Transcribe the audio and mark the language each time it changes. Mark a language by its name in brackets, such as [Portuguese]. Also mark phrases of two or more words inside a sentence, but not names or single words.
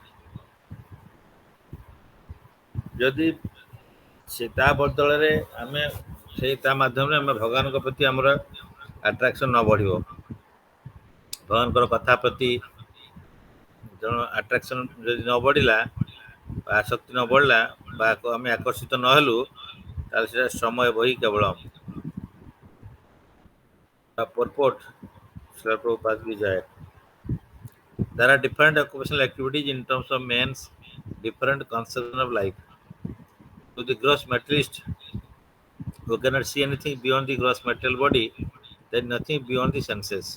[Odia] ଯଦି ସେ ତା ବଦଳରେ ଆମେ ସେଇ ତା ମାଧ୍ୟମରେ ଆମେ ଭଗବାନଙ୍କ ପ୍ରତି ଆମର ଆଟ୍ରାକ୍ସନ୍ ନ ବଢ଼ିବ, ଭଗବାନଙ୍କର କଥା ପ୍ରତି ତେଣୁ ଆଟ୍ରାକ୍ସନ୍ ଯଦି ନ ବଢ଼ିଲା ବା ଆସକ୍ତି ନ ବଢ଼ିଲା ବା ଆମେ ଆକର୍ଷିତ ନହେଲୁ ତାହେଲେ ସେଇଟା ସମୟ ବହି କେବଳ purport Srila Prabhupada [Hindi] की जय. [English] There are different occupational activities in terms of man's different conception of life. To the gross materialist who cannot see anything beyond the gross material body, there is nothing beyond the senses.